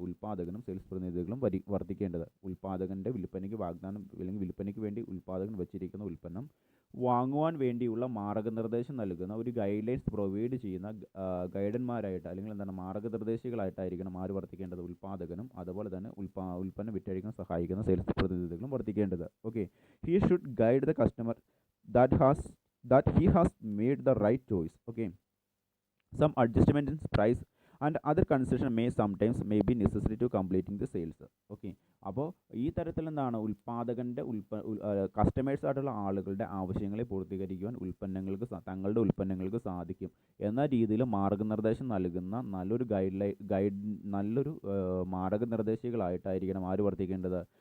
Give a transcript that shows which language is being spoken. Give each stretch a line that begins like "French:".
Malayalam: ഉൽപ്പാദകനും sales പ്രതിനിധികളും വർത്തിക്കേണ്ടത്. ഉൽപ്പാദകൻ്റെ വിൽപ്പനയ്ക്ക് വാഗ്ദാനം അല്ലെങ്കിൽ വിൽപ്പനയ്ക്ക് വേണ്ടി ഉൽപ്പാദകൻ വച്ചിരിക്കുന്ന ഉൽപ്പന്നം വാങ്ങുവാൻ വേണ്ടിയുള്ള മാർഗ്ഗനിർദ്ദേശം നൽകുന്ന ഒരു ഗൈഡ് ലൈൻസ് പ്രൊവൈഡ് ചെയ്യുന്ന ഗൈഡന്മാരായിട്ട് അല്ലെങ്കിൽ എന്താണ് മാർഗ്ഗനിർദ്ദേശികളായിട്ടായിരിക്കണം ആര് വർത്തിക്കേണ്ടത്? ഉൽപ്പാദകനും അതുപോലെ തന്നെ ഉൽപ്പന്നം വിറ്റഴിക്കാൻ സഹായിക്കുന്ന സെയിൽസ് പ്രതിനിധികളും വർത്തിക്കേണ്ടത്.
English: Okay, he should guide the customer that he has made the right choice. Okay, some adjustment in price and other concession may be necessary to completing the sales.
Malayalam: Okay, അപ്പോൾ ഈ തരത്തിൽ എന്താണ് ഉൽപ്പാദകൻ്റെ കസ്റ്റമേഴ്സ് ആയിട്ടുള്ള ആളുകളുടെ ആവശ്യങ്ങളെ പൂർത്തീകരിക്കുവാൻ തങ്ങളുടെ ഉൽപ്പന്നങ്ങൾക്ക് സാധിക്കും എന്ന രീതിയിൽ മാർഗ്ഗനിർദ്ദേശം നൽകുന്ന നല്ലൊരു മാർഗ്ഗനിർദ്ദേശികളായിട്ടായിരിക്കണം ആര് വർത്തിക്കേണ്ടത്?